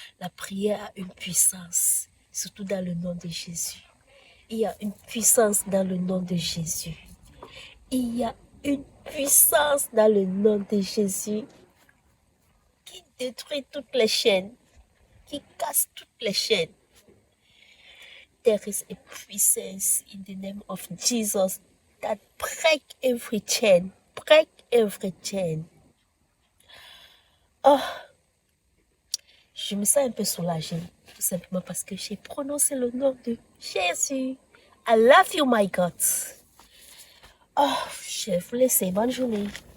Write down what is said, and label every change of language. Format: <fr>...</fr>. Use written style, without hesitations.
<fr>La prière a une puissance, surtout dans le nom de Jésus. Il y a une puissance dans le nom de Jésus. Il y a une puissance dans le nom de Jésus qui détruit toutes les chaînes, qui casse toutes les chaînes.</fr> <en>There is a puissance in the name of Jesus that break every chain. Break every chain.</en> <fr>Oh, je me sens un peu soulagée, tout simplement parce que j'ai prononcé le nom de Jésus.</fr> <en>I love you, my God.</en> <fr>Oh, je vais vous laisser. Bonne journée.</fr>